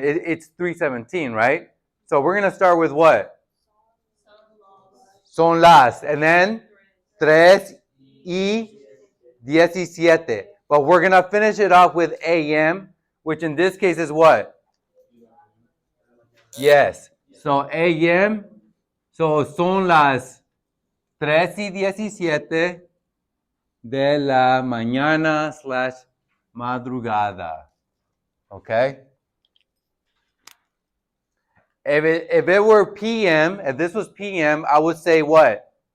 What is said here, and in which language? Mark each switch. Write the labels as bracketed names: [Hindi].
[English] It's 317, right? So we're going to start with what? [Spanish] Son las. [English] And then 3:17. But we're going to finish it off with AM, which in this case is what? Yes. So AM. [Spanish] So son las 3:17 de la mañana / madrugada. [English] Okay? If it were PM, if this was PM, I would say what?